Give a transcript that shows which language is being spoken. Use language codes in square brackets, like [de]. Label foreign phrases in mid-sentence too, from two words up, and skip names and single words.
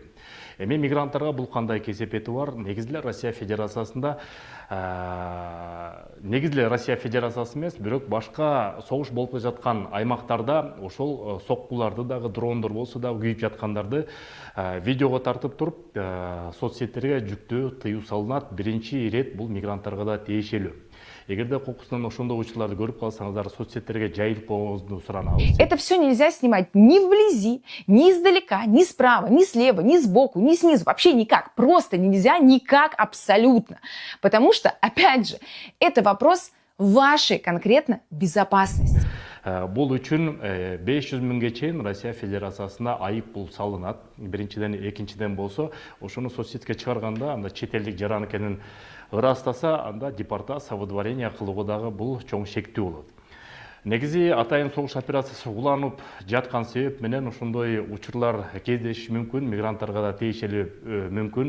[ky] Эми мигранттарга бул кандай кесепети бар? Негизи эле Россия Федерациясында Россия Федерациясы эмес, бирок башка согуш болуп жаткан аймактарда ошол соккуларды дагы, дрондор болсо дагы күйүп жаткандарды видеого тартып туруп, соцсеттерге жүктөө тыюу салынат. Биринчи ирет бул мигранттарга да тиешелүү. Эгерде кокусунан ошондой учурларды көрүп калсаңыздар, соцсеттерге жайылып коюңузду суранабыз. [ru] Это все нельзя снимать ни вблизи, ни издалека, ни справа, ни слева, ни сбоку, ни снизу. Вообще никак. Просто нельзя никак абсолютно. Потому что, опять же, это вопрос вашей конкретно безопасности. [ky] Бул үчүн 500 миңге чейин Россия Федерациясына айып пул салынат. Биринчиден, экинчиден болсо, ошону соцсетке чыгарганда, анда чет элдик жаран экенин ырастаса, анда депортация, выдворение кылууга дагы бул чоң шектүү болот. Негизи атайын согуш операциясы уланып жаткан себеп менен ошондой учурлар кездешиши мүмкүн, мигранттарга да тиешелүү мүмкүн.